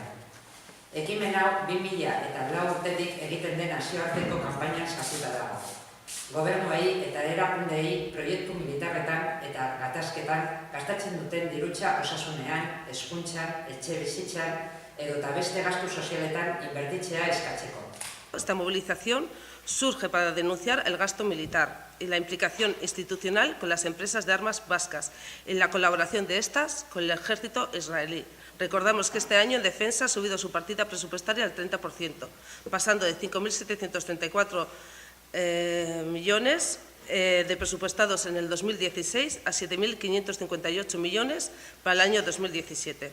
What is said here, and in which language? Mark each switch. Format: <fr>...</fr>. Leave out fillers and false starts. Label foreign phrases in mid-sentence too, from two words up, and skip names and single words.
<eu>Ekimen hau 2004 urtetik egiten den nazioarteko kanpainan sartuta dago. Gobernuei eta erakundei proiektu militarretan eta gatazketan gastatzen duten dirutza osasunean, hezkuntzan, etxebizitzan edota beste gastu sozialetan inbertitzea eskatzeko.</eu> <es>Esta movilización surge para denunciar el gasto militar y la implicación institucional con las empresas de armas vascas y la colaboración de estas con el ejército israelí. Recordamos que este año en defensa ha subido su partida presupuestaria al 30%, pasando de 5.734 millones de presupuestados en el 2016 a 7.558 millones para el año 2017.</es>